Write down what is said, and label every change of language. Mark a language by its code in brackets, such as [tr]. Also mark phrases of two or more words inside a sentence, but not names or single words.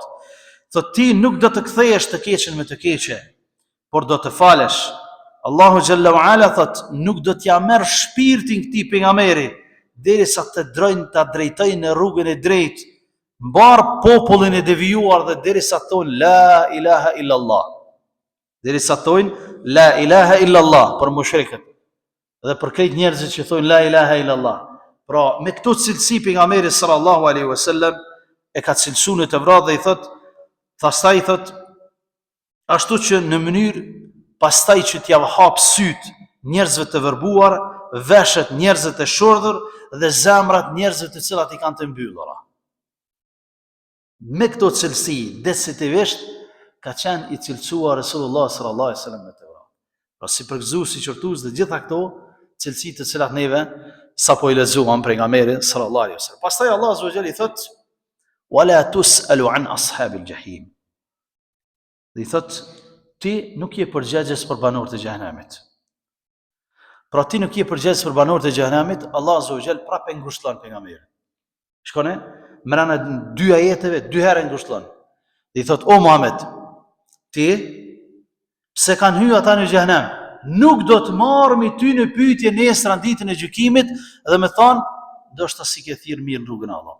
[sq] Thot ti nuk do të kthehesh të keqen me të keqe, por do të falesh. [ar] الله جل وعلا [sq] thot nuk do t'ja merr shpirtin këtij pejgamberi derisa të drejtojnë në rrugën e drejtë, mbar popullin e devijuar dhe derisa thonë [ar] لا إله إلا الله. [sq] Derisa thonë [ar] لا إله إلا الله [sq] për mushrikët dhe për këto njerëz që thonë [ar] لا إله إلا الله. [sq] Pra me këto cilësi pejgamberi [ar] صلى الله عليه وسلم [sq] e ka cilësuar në Tevrat dhe i thot Pastaj I thot, ashtu që në mënyrë pastaj që t'ja hap syt njerëzve të vërbuar, veshët njerëzve të shurdhur dhe zemrat njerëzve të cilat I kanë të mbyllura. Me këto cilësi definitivisht ka qenë I cilësuar [ar] رسول الله صلى الله عليه وسلم [sq] me të. Pra si përgëzues I qortues dhe gjitha këto cilësi të cilat neve sapo I lexuam pejgamberin [ar] صلى الله عليه وسلم. [sq] Pastaj [ar] الله عز وجل [sq] I thot: [ar] "ولا تسأل عن أصحاب الجحيم." [sq] Dhe I thot, ti nuk je përgjegjës për banorët e xhenemit. Pra ti nuk je përgjegjës për banorët e xhenemit, [ar] الله عز وجل [sq] prapë ngushëllon pejgamberin. Shkone, mbrana dy ajeteve, dy herë ngushëllon. Dhe I thot, o Muhammed, ti pse kanë hyrë ata në xhenem, nuk do të marrëmi ty në pyetje nesër në ditën e gjykimit dhe më thon, ndoshta si ke thirr mirë në rrugën e Allahut.